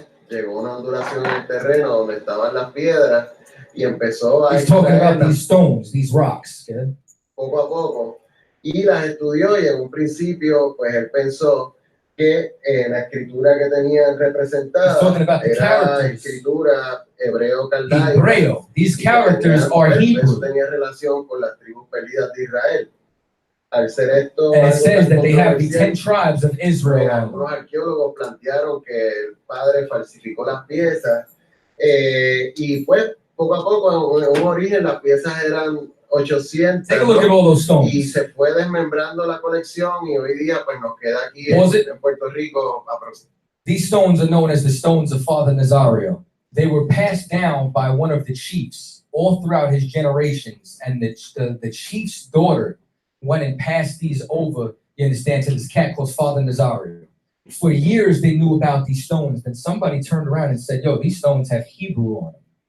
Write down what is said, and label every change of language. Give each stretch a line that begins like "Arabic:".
Spanish: Llegó una ondulación en el terreno donde estaban las piedras y empezó a
English: He's talking about these stones, these rocks. Okay?
Spanish: Poco a poco. Y las estudió y en un principio, pues él pensó que la escritura que tenían representada era escritura hebreo-caldaica. Hebreo.
English: These characters are Hebrew.
Spanish: Eso tenía relación con las tribus perdidas de Israel. Al ser esto,
English: and it says that they have the 10 tribes of Israel.
Spanish: Algunos arqueólogos plantearon que el padre falsificó las piezas y pues poco a poco en un origen las piezas eran 800.
English: Take a look at all those stones.
Spanish: Y se fue desmembrando la colección y hoy día pues nos queda aquí en Puerto Rico aproximadamente.
English: These stones are known as the stones of Father Nazario. They were passed down by one of the chiefs all throughout his generations, and the chief's daughter went and passed these over, you understand, to this cat called Father Nazario. For years, they knew about these stones. Then somebody turned around and said, yo, these stones have Hebrew on them.